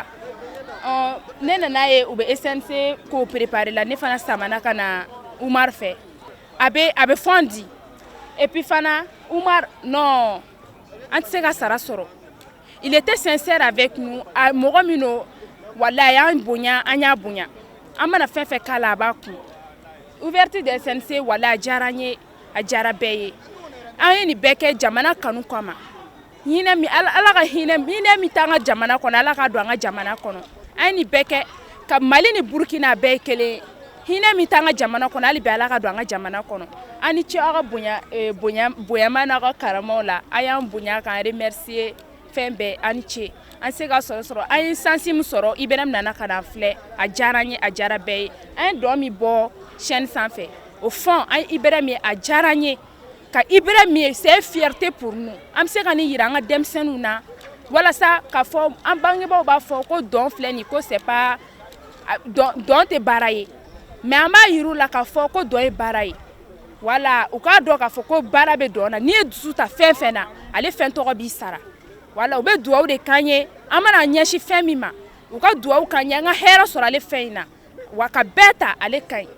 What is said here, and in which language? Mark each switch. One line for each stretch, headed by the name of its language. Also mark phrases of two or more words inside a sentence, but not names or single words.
Bambara: Ne nana ye u bɛ SNC ko préparer la ne fana samana ka na Umar fɛ. A bɛ fond di.
French: Et puis
Bambara: fana Umar non an tɛ se ka sara sɔrɔ.
French: Il était sincère avec nous.
Bambara: Mɔgɔ min no wallahi an bonya an y'a bonya. An mana fɛn fɛn k'a la a b'a kun.
French: Ouverture de SNC
Bambara: wallahi a diyara n ye a diyara bɛɛ ye. An ye nin bɛɛ kɛ jamana kanu kama. Hinɛ min Ala ka hinɛ min t'an ka jamana kɔnɔ Ala ka don an ka jamana kɔnɔ. An ye nin bɛɛ kɛ ka Mali ni Burkina bɛɛ ye kelen. Hinɛ min t'an ka jamana kɔnɔ hali bi Ala ka don an ka jamana kɔnɔ. An ni ce aw ka bonyama n'aw ka karamaw la. A y'an bonya k'an remercier fɛn bɛɛ an ni ce. An se ka sɔrɔ an ye sansi min sɔrɔ Ibɛrɛm nana ka na filɛ a diyara n ye a diyara bɛɛ ye. An ye dɔn min bɔ chaîne sanfɛ.
French: Au fond
Bambara: an ye Ibɛrɛm ye a diyara n ye. Ka Ibɛrɛm ye
French: c'est fierté pour nous.
Bambara: An bɛ se ka nin yira an ka denmisɛnninw na walasa ka fɔ an bangebaaw b'a fɔ ko dɔn filɛ nin ko
French: c'est pas
Bambara: dɔn tɛ baara ye. Mais an b'a yir'u la k'a fɔ ko dɔn ye baara ye. Voilà u k'a dɔn k'a fɔ ko baara bɛ dɔn na. N'i ye dusu ta fɛn fɛn na ale fɛn tɔgɔ b'i sara. Voilà u bɛ duwawu de k'an ye an mana ɲɛsin fɛn min ma u ka duwawu k'an ye an ka hɛrɛ sɔrɔ ale fɛn in na wa ka bɛɛ ta ale ka ɲi.